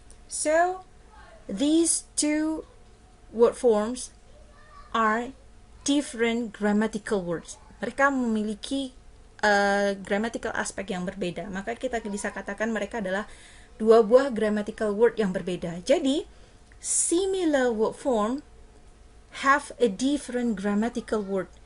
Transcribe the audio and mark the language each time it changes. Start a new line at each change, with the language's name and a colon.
English: So, these two word forms are different grammatical words.
Indonesian: Mereka memiliki grammatical aspek yang berbeda. Maka kita bisa katakan mereka adalah dua buah grammatical word yang berbeda.
English: Jadi, similar word form have a different grammatical word.